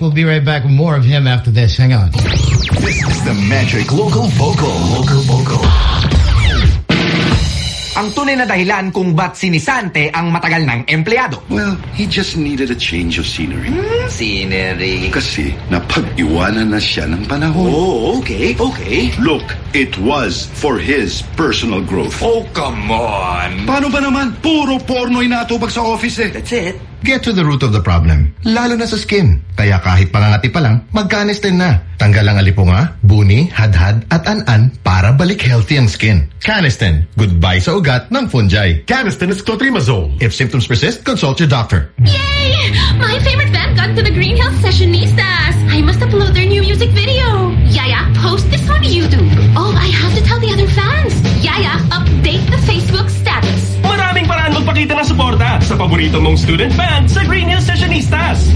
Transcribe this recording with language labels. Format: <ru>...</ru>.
<en>We'll be right back with more of him after this. Hang on. This is the magic Local Vocal. Local Vocal.</en> <tl>Ang tunay na dahilan kung ba't si Nisante ang matagal ng empleyado.</tl> <en>Well, he just needed a change of scenery. Scenery?</en> <tl>Kasi napag-iwanan na siya ng panahon.</tl> <en>Oh, okay, okay. Look, it was for his personal growth. Oh, come on.</en> <tl>Paano ba naman? Puro porno inatubag sa office eh.</tl> <en>That's it. Get to the root of the problem,</en> <tl>lalo na sa skin. Kaya kahit pangangati pa lang, mag-Canesten na. Tanggal ang alipunga, buni, hadhad at an-an para balik healthy ang skin. Canesten, goodbye sa ugat ng fungi.</tl> <en>Canesten is clotrimazole. If symptoms persist, consult your doctor. Yay! My favorite band got to the Green Health Sessionistas. I must upload their new music video. Yaya, post this on YouTube. Oh, I have to tell the other fans. Yaya, update the Facebook status.</en> <tl>Maraming paraan magpakita ng suporta sa paborito mong student band sa Green Hills Sessionistas.</tl>